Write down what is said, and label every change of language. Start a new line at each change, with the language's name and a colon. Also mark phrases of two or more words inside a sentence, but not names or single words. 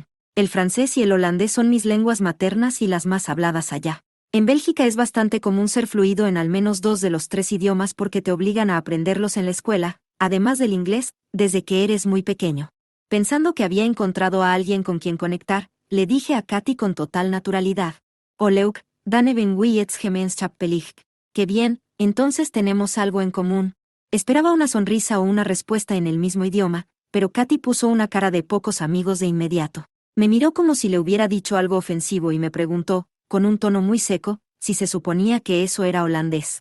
Spanish: El francés y el holandés son mis lenguas maternas y las más habladas allá. En Bélgica es bastante común ser fluido en al menos 2 de los 3 idiomas porque te obligan a aprenderlos en la escuela, además del inglés, desde que eres muy pequeño. Pensando que había encontrado a alguien con quien conectar, le dije a Katy con total naturalidad.
Dutch: Oleuk, dan hebben we iets gemeenschappelijk.
Spanish: Qué bien, entonces tenemos algo en común. Esperaba una sonrisa o una respuesta en el mismo idioma, pero Katy puso una cara de pocos amigos de inmediato. Me miró como si le hubiera dicho algo ofensivo y me preguntó, con un tono muy seco, si se suponía que eso era holandés.